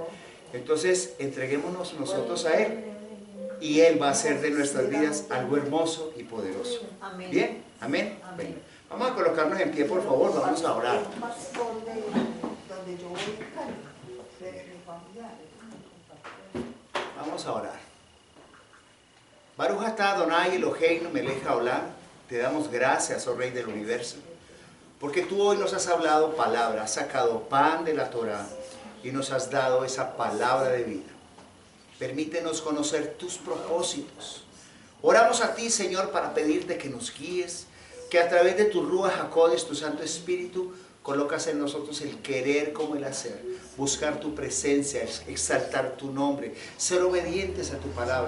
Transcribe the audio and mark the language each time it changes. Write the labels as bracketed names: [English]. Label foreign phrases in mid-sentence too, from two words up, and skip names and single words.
[Spanish] Entonces entreguémonos nosotros a Él y Él va a hacer de nuestras vidas algo hermoso y poderoso. ¿Bien? ¿Amén? Bueno, vamos a colocarnos en pie, por favor, vamos a orar. Vamos a orar. [Hebrew] ברוך אתה אדוני אלוהינו מלך העולם, [Spanish] te damos gracias, oh Rey del Universo, porque tú hoy nos has hablado palabra, has sacado pan de la Torá y nos has dado esa palabra de vida. Permítenos conocer tus propósitos. Oramos a ti, Señor, para pedirte que nos guíes, que a través de tu [Hebrew] רוח הקודש, [Spanish] tu Santo Espíritu, colocas en nosotros el querer como el hacer, buscar tu presencia, exaltar tu nombre, ser obedientes a tu palabra.